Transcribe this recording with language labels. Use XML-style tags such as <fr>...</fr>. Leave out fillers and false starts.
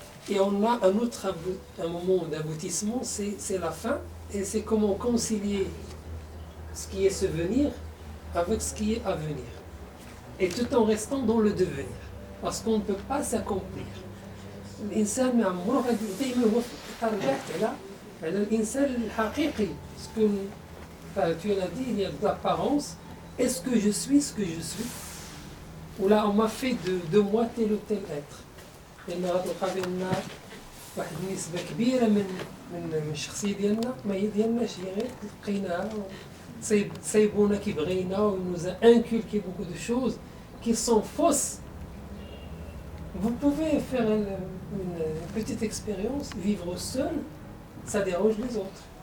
<fr>Et on a un moment d'aboutissement, c'est la fin, et c'est comment concilier ce qui est souvenir avec ce qui est à venir. Et tout en restant dans le devenir, parce qu'on ne peut pas s'accomplir.</fr> <ar>الإنسان ما عمره غادي دائما هو رجعت على الإنسان الحقيقي.</ar> <fr>Ce que tu l'as dit, il y a de l'apparence. Est-ce que je suis ce que je suis? Ou là on m'a fait de moi tel ou tel être.</fr> <ar>لأن غتلقى بأن واحد النسبة كبيرة من الشخصية ديالنا ما هي ديالناش، هي غير لقيناها صايبونا كي بغينا و</ar> <fr>nous a inculqué beaucoup de choses qui sont fausses. Vous pouvez faire une petite expérience, vivre seul, ça dérange les autres.</fr>